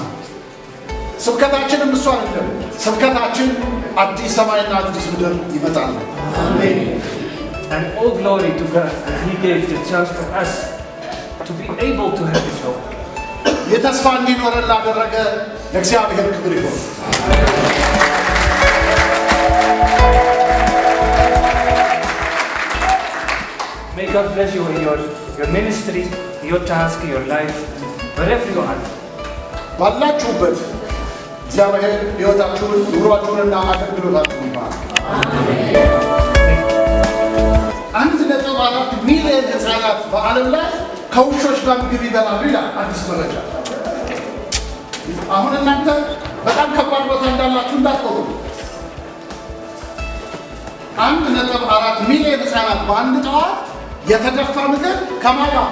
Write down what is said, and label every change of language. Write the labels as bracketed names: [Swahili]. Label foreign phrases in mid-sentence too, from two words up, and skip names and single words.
[Amharic] ስብከታችንም እሱ አይደለም። ስብከታችን አዲስ ሰማይና አዲስ ምድር ይመጣል። አሜን። [English] And all glory to God that He gave the chance for us to be able to have this hope. [Amharic] የተስፋ እንዲኖረን ላደረገ ለእግዚአብሔር ክብር ይሁን። [English] May God bless you in your ministry, your task, your life, wherever you are. [Amharic] ባላችሁበት እግዚአብሔር ሕይወታችሁን ኑሯችሁንና አገልግሎታችሁን ይባርክ። አሜን። 1.4 ሚሊዮን ሕፃናት በዓለም ላይ ከውሾች ጋር ምግብ ይበላሉ ይላል አዲስ መረጃ። አሁን እናንተ በጣም ከባድ ቦታ እንዳላችሁ እንዳትቆጡ። 1.4 ሚሊዮን ሕፃናት በአንድ ጠዋት የተደፋ ምግብ ከማን ጋር?